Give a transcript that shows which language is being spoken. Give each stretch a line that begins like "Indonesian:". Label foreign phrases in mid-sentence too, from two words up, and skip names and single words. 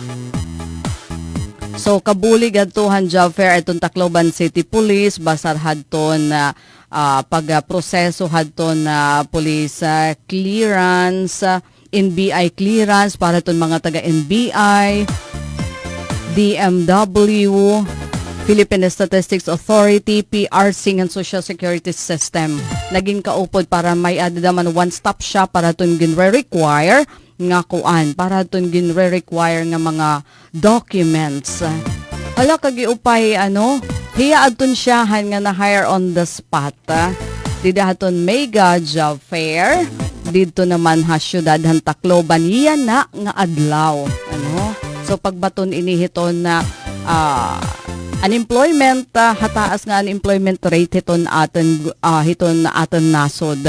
Waray: So kabulig adtohan job fair itong Tacloban City Police basar hadton pagproseso hadton
English: police clearance, NBI clearance
Waray: para itong mga taga NBI, DMW, Philippine Statistics Authority, PRC and Social Security System. Naging kaupod para may adadaman
English: one-stop shop
Waray: para itong gin-require nga kuan, para itong gin-require nga mga documents. Hala kagiupay hiya adton siyahan nga na-
English: hire on the spot.
Waray: Dida haton mega job fair. Dito naman ha syudad han Tacloban iyan na nga adlaw. So pagbaton inihiton na unemployment hataas nga
English: unemployment rate
Waray: hiton aton nasod.